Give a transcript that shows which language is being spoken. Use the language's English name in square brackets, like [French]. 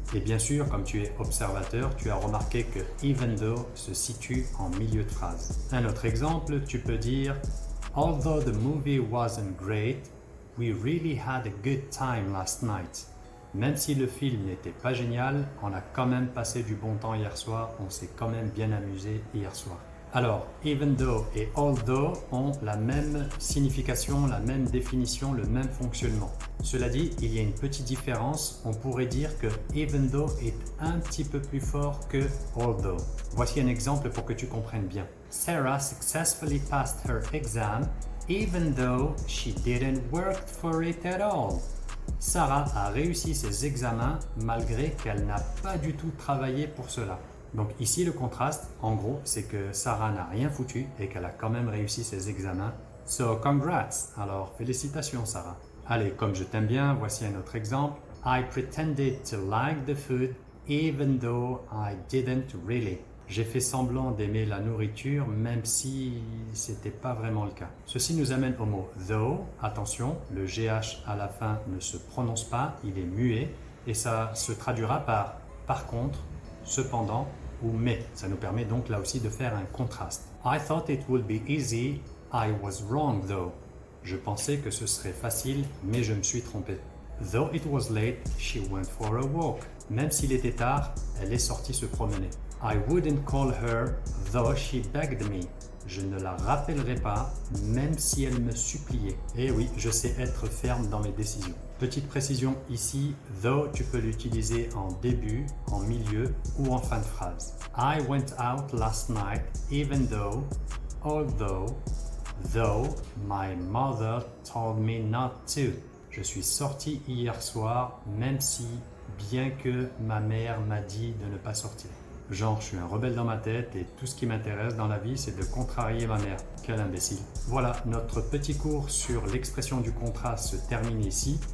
[French] Et bien sûr, comme tu es observateur, tu as remarqué que even though se situe en milieu de phrase. Un autre exemple, tu peux dire [English] Although the movie wasn't great, we really had a good time last night. [French] Même si le film n'était pas génial, on a quand même passé du bon temps hier soir, on s'est quand même bien amusé hier soir. Alors, even though et although ont la même signification, la même définition, le même fonctionnement. Cela dit, il y a une petite différence. On pourrait dire que even though est un petit peu plus fort que although. Voici un exemple pour que tu comprennes bien. [English] Sarah successfully passed her exam even though she didn't work for it at all. [French] Sarah a réussi ses examens malgré qu'elle n'a pas du tout travaillé pour cela. Donc ici le contraste, en gros, c'est que Sarah n'a rien foutu et qu'elle a quand même réussi ses examens. [English] So congrats! [French] Alors félicitations Sarah. Allez, comme je t'aime bien, voici un autre exemple. [English] I pretended to like the food even though I didn't really. [French] J'ai fait semblant d'aimer la nourriture même si c'était pas vraiment le cas. Ceci nous amène au mot though. Attention, le GH à la fin ne se prononce pas, il est muet et ça se traduira par contre, cependant ou mais. Ça nous permet donc là aussi de faire un contraste. [English] I thought it would be easy, I was wrong though. [French] Je pensais que ce serait facile, mais je me suis trompé. [English] Though it was late, she went for a walk. [French] Même s'il était tard, elle est sortie se promener. [English] I wouldn't call her though she begged me. [French] Je ne la rappellerai pas, même si elle me suppliait. Et oui, je sais être ferme dans mes décisions. Petite précision ici, though, tu peux l'utiliser en début, en milieu ou en fin de phrase. [English] I went out last night, even though, although, though my mother told me not to. [French] Je suis sorti hier soir, même si, bien que ma mère m'a dit de ne pas sortir. Genre, je suis un rebelle dans ma tête et tout ce qui m'intéresse dans la vie, c'est de contrarier ma mère. Quel imbécile. Voilà, notre petit cours sur l'expression du contraste se termine ici.